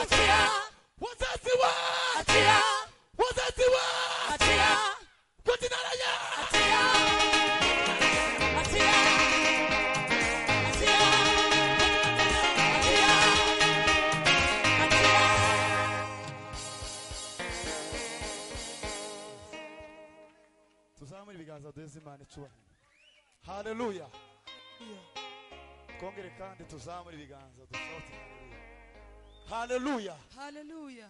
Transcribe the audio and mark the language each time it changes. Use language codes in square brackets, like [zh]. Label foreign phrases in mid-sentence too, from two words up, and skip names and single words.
[sw] Achia. Wazazi wa. Achia. Wazazi wa. Achia. Kwa jina la Yesu. Achia. Achia. Achia. Achia. Achia. [rw] Tuzamure ibiganza duheze Imana icyubahiro. Haleluya. Twongere kandi tuzamure ibiganza dusohote. Haleluya. Hallelujah.